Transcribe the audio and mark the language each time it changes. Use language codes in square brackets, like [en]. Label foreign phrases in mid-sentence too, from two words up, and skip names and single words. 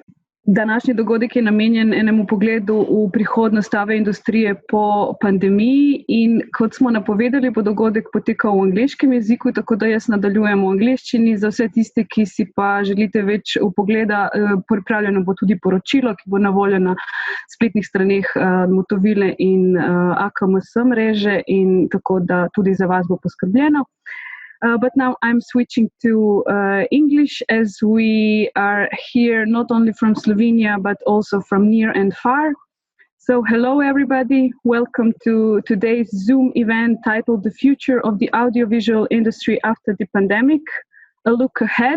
[sl] Današnji dogodek je namenjen enemu pogledu v prihodnost industrije po pandemiji in kot smo napovedali, bo dogodek potekal v angleškem jeziku, tako da jaz nadaljujem v angleščini. Za vse tiste, ki si pa želite več vpogleda, pripravljeno bo tudi poročilo, ki bo na voljo na spletnih straneh Motovile in AKMS mreže in tako da tudi za vas bo poskrbljeno. [en] But now I'm switching to English as we are here not only from Slovenia but also from near and far. So hello everybody, welcome to today's Zoom event titled The Future of the Audiovisual Industry After the Pandemic, a Look Ahead.